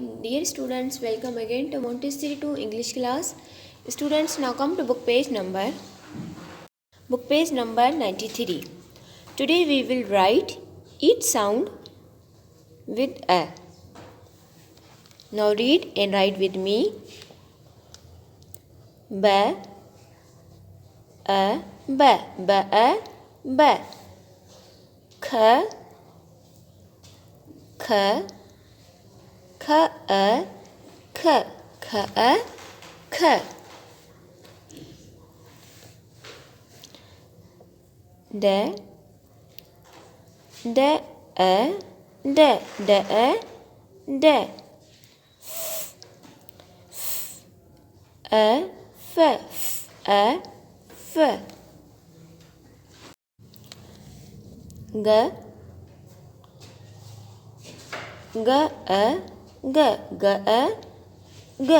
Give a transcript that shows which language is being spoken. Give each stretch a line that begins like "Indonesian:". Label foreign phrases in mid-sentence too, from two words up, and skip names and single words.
English: Dear students, welcome again to Montessori 2 English class. Students, now come to book page number 93. Today we will write each sound with a. Now read and write with me. Ba, a, ba, ba, a, ba. Kha, kha, kha, a, kha, kha, a, kha. Da, da, a, da, da, a, da. A, f, a, f. G, g, a, g, g, a, g.